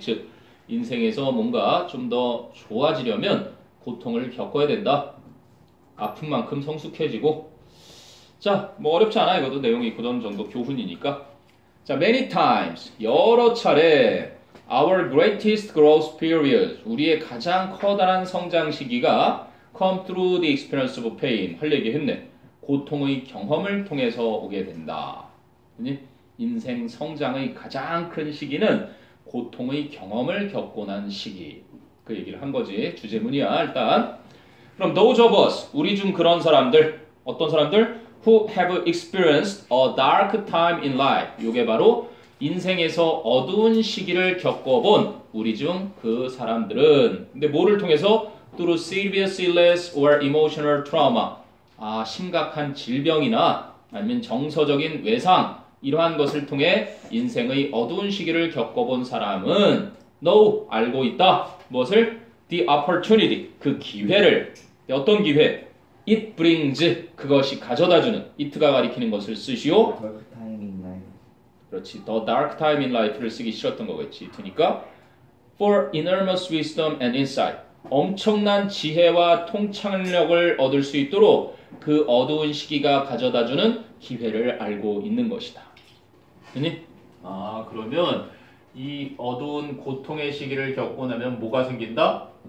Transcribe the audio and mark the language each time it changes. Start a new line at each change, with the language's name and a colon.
Korean: 즉 인생에서 뭔가 좀 더 좋아지려면 고통을 겪어야 된다. 아픈 만큼 성숙해지고. 자, 뭐 어렵지 않아. 이것도 내용이 그런 정도 교훈이니까. 자,
English: many times
Korean: 여러 차례
English: Our greatest growth period.
Korean: 우리의 가장 커다란 성장 시기가
English: come through the experience of pain.
Korean: 할 얘기 했네. 고통의 경험을 통해서 오게 된다. 인생 성장의 가장 큰 시기는 고통의 경험을 겪고 난 시기. 그 얘기를 한 거지. 주제문이야 일단.
English: 그럼 those of us.
Korean: 우리 중 그런 사람들. 어떤 사람들?
English: Who have experienced a dark time in life.
Korean: 이게 바로 인생에서 어두운 시기를 겪어본 우리 중 그 사람들은 근데 뭐를 통해서?
English: Through serious illness or emotional trauma.
Korean: 심각한 질병이나 아니면 정서적인 외상 이러한 것을 통해 인생의 어두운 시기를 겪어본 사람은
English: know,
Korean: 알고 있다. 무엇을?
English: The opportunity,
Korean: 그 기회를. 어떤 기회?
English: It brings,
Korean: 그것이 가져다주는. it가 가리키는 것을 쓰시오.
English: Dark time in life.
Korean: 그렇지.
English: The dark time in life
Korean: 를 쓰기 싫었던 거겠지. 그러니까
English: for enormous wisdom and insight.
Korean: 엄청난 지혜와 통찰력을 얻을 수 있도록 그 어두운 시기가 가져다주는 기회를 알고 있는 것이다. 그니? 그러면 이 어두운 고통의 시기를 겪고 나면 뭐가 생긴다?